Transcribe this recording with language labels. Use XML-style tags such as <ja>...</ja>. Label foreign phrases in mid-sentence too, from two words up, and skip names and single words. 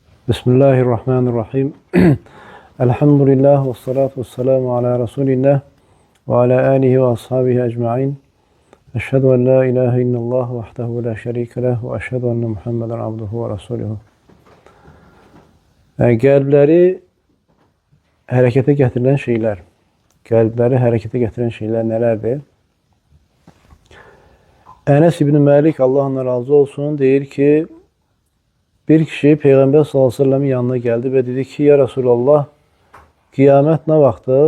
<ar>بسم الله الرحمن الرحيم. الحمد لله والصلاة والسلام على رسول الله وعلى آله وأصحابه أجمعين. أشهد أن لا إله إلا الله وحده لا شريك له وأشهد أن محمدا عبده ورسوله.</ar> <az>Qəlbləri hərəkətə gətirilən şeylər. Qəlbləri hərəkətə gətirən şeylər nələrdir? Ənəs İbn Məlik, Allah ondan razı olsun, deyir ki, bir kişi Peyğəmbər s.ə.v-in yanına gəldi və dedi ki,</az> <ar>يا رسول الله,</ar> <az>qiyamət nə vaxtdır?</az>